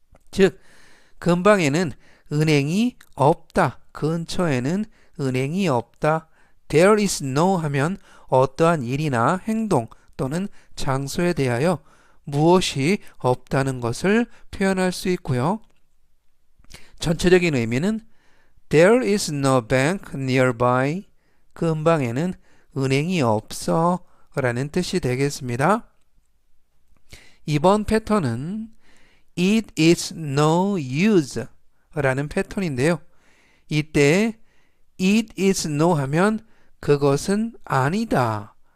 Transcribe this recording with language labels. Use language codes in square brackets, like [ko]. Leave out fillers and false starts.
[ko] 즉 근방에는 은행이 없다. 근처에는 은행이 없다. [en] there is no [ko] 하면 어떠한 일이나 행동 또는 장소에 대하여 무엇이 없다는 것을 표현할 수 있고요. 전체적인 의미는 [en] there is no bank nearby. [ko] 근방에는 은행이 없어 라는 뜻이 되겠습니다. 이번 패턴은 [en] it is no use [ko] 라는 패턴인데요. 이때 [en] it is no [ko] 하면 그것은 아니다.